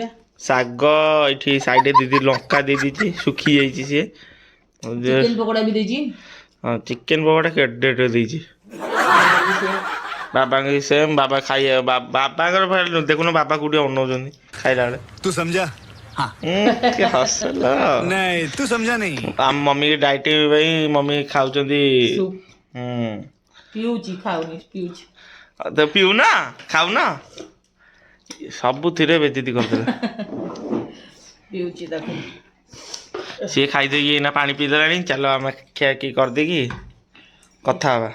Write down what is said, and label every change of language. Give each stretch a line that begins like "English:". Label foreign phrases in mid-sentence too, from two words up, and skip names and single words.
Odia: ଶାଗ ଏଇଠି ସାଇଡରେ ଦିଦି ଲଙ୍କା ଦେଇ ଦେଇଛି ଶୁଖି ଯାଇଛି ସିଏ। ଚିକେନ ପକୋଡା ବି ଦେଇଛି। ହଁ ଚିକେନ ପକୋଡା କେଡେଟେ ଦେଇଛି। ବାବାଙ୍କ ସେମ୍ ବାବା ଖାଇବା ବାବାଙ୍କର ଦେଖୁନ ବାବା କୋଉଠି ଅନଉଛନ୍ତି ଖାଇଲା ବେଳେ।
Hindi: तू समझा? हाँ
Odia: ହସିଲ
Hindi: नहीं तू समझा नहीं।
Odia: ଆମ ମମି ଡାଇଟିଂ ପାଇଁ ମମି ଖାଉଛନ୍ତି। ସୁପ୍ ହୁଁ ପିଉଛି ଖାଉନି ପିଉଛି। ତ ପିଉନା ଖାଉନା ସବୁଥିରେ ବେଜିତି କରିଦେଲା। ପିଉଛି ତାକୁ ସିଏ ଖାଇଦେଇକି ଏଇନା ପାଣି ପିଇଦେଲାଣି। ଚାଲ ଆମେ ଖିଆଖି କରିଦେଇକି କଥା ହବା।